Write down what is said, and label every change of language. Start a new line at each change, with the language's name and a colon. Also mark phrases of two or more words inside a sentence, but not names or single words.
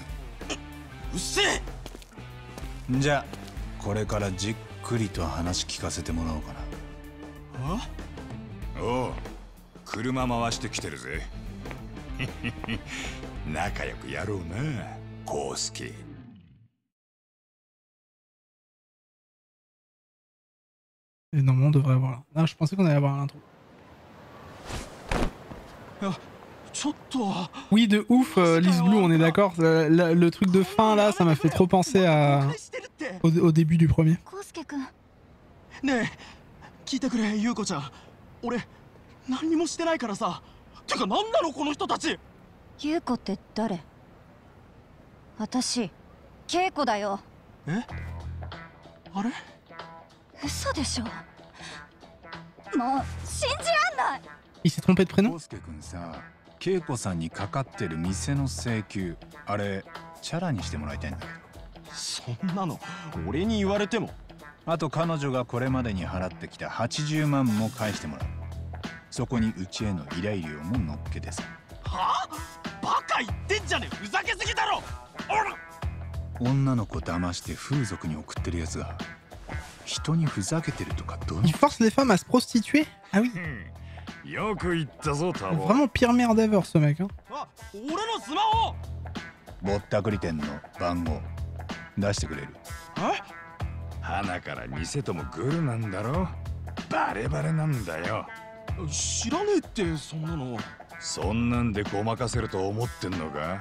Japanese: うっせえ。じゃあこれからじっくりと話聞かせてもらおうかな。おう、車回してきてるぜ。仲良くやろうな康介。
French: Et normalement, on devrait avoir là. Ah, je pensais qu'on allait avoir l'intro. Oui, de ouf, Liz Blue, on est d'accord. Le truc de fin là, ça m'a fait trop penser au début du premier.
Japanese: ねえ、聞いてくれ、優子ちゃん。俺、何にもしてないからさ。てか、何なのこの人たち。優子って誰？私、恵子だよ。え？あれ？嘘でしょ。もう信じらんない。
French: Il s'est trompé de prénom?
Japanese: 康介君さ、恵子さんにかかってる店の請求、あれチャラにしてもらいたいんだけど。そんなの俺に言われても。あと彼女がこれまでに払ってきた80万も返してもらう。そこにうちへの依頼料も乗っけてさ。はあ？バカ言ってんじゃねえ。ふざけすぎだろ。女の子騙して風俗に送ってるやつが人にふざけてるとかどう？
French: Il force les femmes à se prostituer? Ah oui.
Japanese: よく言ったぞタボ。
French: Vraiment pire merde ever ce mec. Hein.
Japanese: 俺のスマホ。ぼったくり店の番号出してくれる？え？花から店ともグルなんだろ。バレバレなんだよ。知らねえってそんなの。そんなんでごまかせると思ってんのか？